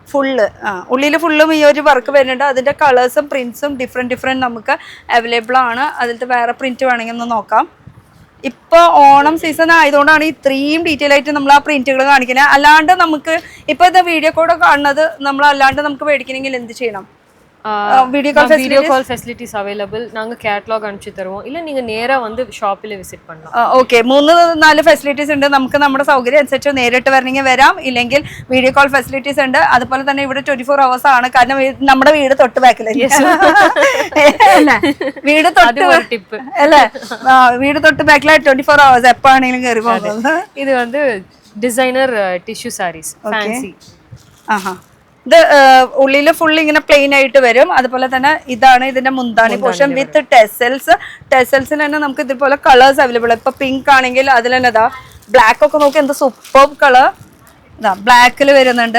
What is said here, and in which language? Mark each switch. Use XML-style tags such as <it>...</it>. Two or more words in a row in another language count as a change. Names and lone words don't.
<ml>ഉള്ളില് ഫുള്ളും ഈ ഒരു വർക്ക് വരുന്നുണ്ട്. അതിന്റെ കളേഴ്സും പ്രിന്റ്സും ഡിഫറെന്റ് നമുക്ക് അവൈലബിൾ ആണ്. അതിലത്തെ വേറെ പ്രിന്റ് വേണമെങ്കിൽ ഒന്ന് നോക്കാം. ഇപ്പൊ ഓണം സീസൺ ആയതുകൊണ്ടാണ് ഇത്രയും ഡീറ്റെയിൽ ആയിട്ട് നമ്മൾ ആ പ്രിന്റുകൾ കാണിക്കുന്നത്. അല്ലാണ്ട് നമുക്ക് ഇപ്പൊ ഇത് വീഡിയോ കോഡ് കാണുന്നത് നമ്മൾ അല്ലാണ്ട് നമുക്ക് മേടിക്കണമെങ്കിൽ എന്ത് ചെയ്യണം?</ml> <en>video call facilities available.</en> <ta>நாங்க கேட்டலாக் அனுப்பிச்சு தருவோம். இல்ல நீங்க நேரா வந்து ஷாப்பில் விசிட் பண்ணலாம்.</ta> <ml>ഓക്കെ 3-4 ഫെസിലിറ്റീസ് ഉണ്ട്. നമുക്ക് നമ്മുടെ സൗകര്യം അനുസരിച്ച് നേരിട്ട് വരണമെങ്കിൽ വരാം, ഇല്ലെങ്കിൽ</ml> <en>video call facilities</en> <ml>ഉണ്ട്. അതുപോലെ തന്നെ ഇവിടെ 24 hours ആണ്. കാരണം നമ്മുടെ വീട് തൊട്ട് ബാക്കിലല്ലേ, വീട് തൊട്ട് അല്ലേ, വീട് തൊട്ട് ബാക്കില 24 hours എപ്പോഴാണെങ്കിലും കയറി പോകുന്നത്.</ml> <ta>இது வந்து</ta> <en>designer tissue sarees fancy.</en> <ml>ഇത് ഉള്ളില് ഫുൾ ഇങ്ങനെ പ്ലെയിൻ ആയിട്ട് വരും. അതുപോലെ തന്നെ ഇതാണ് ഇതിന്റെ മുന്താണി</ml> <en>portion with tassels.</en> <ml>ടെസൽസിൽ തന്നെ നമുക്ക് ഇതുപോലെ കളേഴ്സ് അവൈലബിൾ. ഇപ്പൊ പിങ്ക് ആണെങ്കിൽ അതിൽ തന്നെ ഇതാ ബ്ലാക്ക് ഒക്കെ നോക്കി എന്ത്</ml> <en>super colour</en> <ml>ഇതാ ബ്ലാക്കിൽ വരുന്നുണ്ട്.</ml>